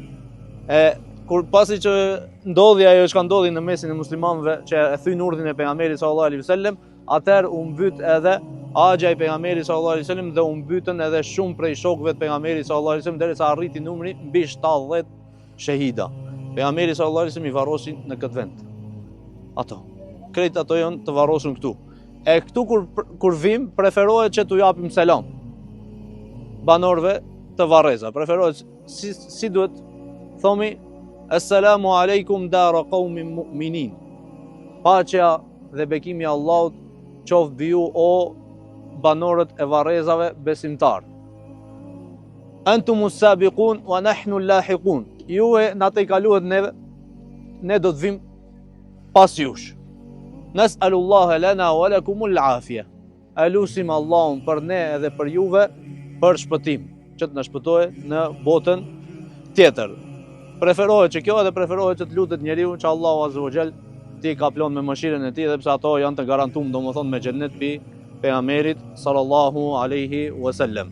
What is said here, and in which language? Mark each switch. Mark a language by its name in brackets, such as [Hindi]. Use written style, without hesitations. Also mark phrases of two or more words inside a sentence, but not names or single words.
[Albanian] Kur pasi që ndodhi ajo që ka ndodhi në mesin e muslimanëve, që e thyn urdhin e pejgamberit [Arabic] صلى الله عليه وسلم, [Albanian] atëherë u mbyt edhe axha i pejgamberit [Arabic] صلى الله عليه وسلم [Albanian] dhe u mbytën edhe shumë prej shokëve të pejgamberit [Arabic] صلى الله عليه وسلم [Albanian] derisa arriti numri mbi 70 shahida. Pejgamberi [Arabic] صلى الله عليه وسلم [Albanian] i varrosin në këtë vend. Krejt ato janë të varrosun këtu. E këtu kur vim, preferohet që t'u japim selam banorëve të Varreza. Preferohet si duhet thomi [Arabic] السلام عليكم دار قوم مؤمنين. [Albanian] Paqja dhe bekimi i Allahut qoftë mbi ju o banorët e Varrezave besimtar. [Arabic] أنتم السابقون ونحن لاحقون. [Albanian] Ju na të kaluat neve, ne do të vim pas jush. [Arabic] نسأل الله لنا ولكم العافية. [Albanian] Elusim Allahun për ne edhe për juve për shpëtim, që të na shpëtojë në botën tjetër. Preferohet që kjo edhe preferohet që të lutet njeriu që Allahu [Arabic] عز وجل [Albanian] ti ka plon me mëshirën e tij, dhe pse ato janë të garantuar domethënë me xhennet bi pejgamberit [Arabic] صلى الله عليه وسلم.